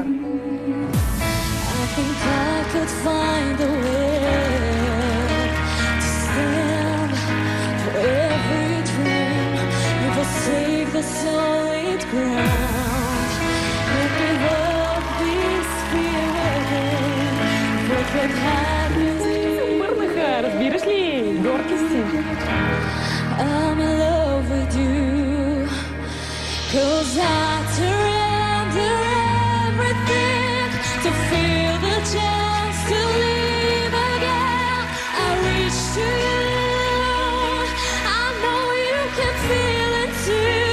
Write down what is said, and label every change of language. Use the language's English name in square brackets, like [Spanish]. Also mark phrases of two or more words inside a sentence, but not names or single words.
[English] I think I could find a way to stand for every dream and forsake the solid ground. And give up this fear within, break what happens. [Bulgarian] Върнаха, разбираш ли? Горки си. [English] I'm in love with you, 'cause I surrender everything to feel the chance to live again. I reach to you, I know you can feel it too.